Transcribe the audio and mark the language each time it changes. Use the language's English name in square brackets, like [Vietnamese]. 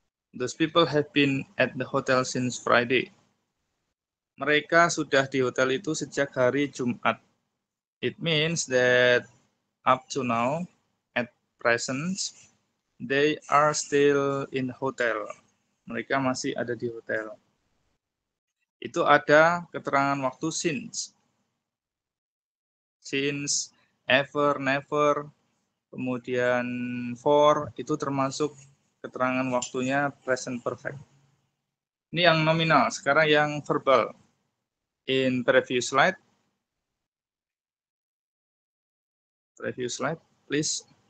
[English] Those people have been at the hotel since Friday. [Indonesian] Mereka sudah di hotel itu sejak hari Jumat. [English] It means that up to now, at present, they are still in the hotel. [Indonesian] Mereka masih ada di hotel. Itu ada keterangan waktu since. Since, ever, never, kemudian for, itu termasuk keterangan waktunya present perfect. Ini yang nominal, sekarang yang verbal. [English] In previous slide, please.